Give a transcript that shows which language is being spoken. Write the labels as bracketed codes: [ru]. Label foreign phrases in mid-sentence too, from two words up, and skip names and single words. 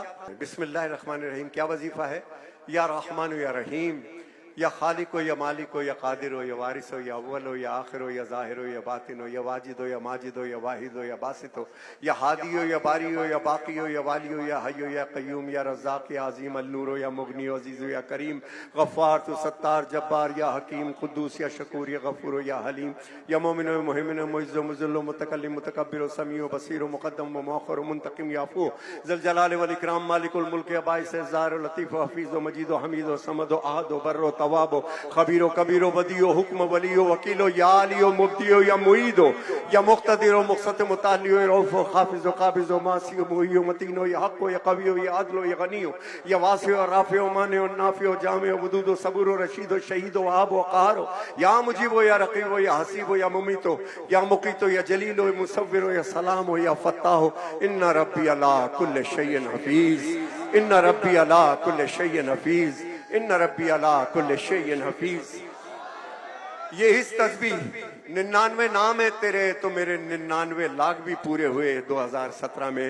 [ar] بسم اللہ الرحمن الرحیم. [ur] کیا وظیفہ ہے؟ [ar] یا رحمان یا رحیم، یا خالق ہو یا مالک ہو یا قادر ہو یا وارث ہو یا اول ہو یا آخر ہو یا ظاہر ہو یا باطن ہو یا واجد ہو یا ماجد ہو یا واحد ہو یا باسط ہو یا ہادی ہو یا باری ہو یا باقی ہو یا والی ہو یا حی ہو یا قیوم یا رزاق یا عظیم النور ہو یا مغنی ہو عزیز ہو یا کریم، غفار تو ستار جبار یا حکیم، قدوس یا شکور یا غفور ہو یا حلیم، یا مومن و محمن و معز و مذل و متکلم متکبر و سمیع و بصیر و مقدم و مؤخر و منتقم یا عفو ذل جلال والاکرام مالک الملک یا باعث ظاہر و لطیف و حفیظ و مجید و حمید و صمد و احد و بر و تواب و خبیر و کبیر و بدی و حکم ولی و وکیل و یا علی و مبدی و یا معید و یا مقتدر و مقسط متعلی و رؤوف و خافض و قابض و ماسی و محی و متین و یا حق و یا قوی و یا عدل و یا غنی و یا واسع و رافع و مانع و نافع و جامع و ودود و صبور و رشید و شہید و وہاب و قہار و یا مجیب و یا رقیب و یا حسیب و یا ممیت و یا مقیت و یا جلیل و مصور و یا سلام و یا فتاح و ان ربی علی کل شیء حفیظ، ان ربی علی کل شیء حفیظ، ان ربی علی کل شیء حفیظ. [ur] یہ اس تسبیح 99 نام ہے تیرے تو میرے 99 لاکھ بھی پورے ہوئے 2017 میں.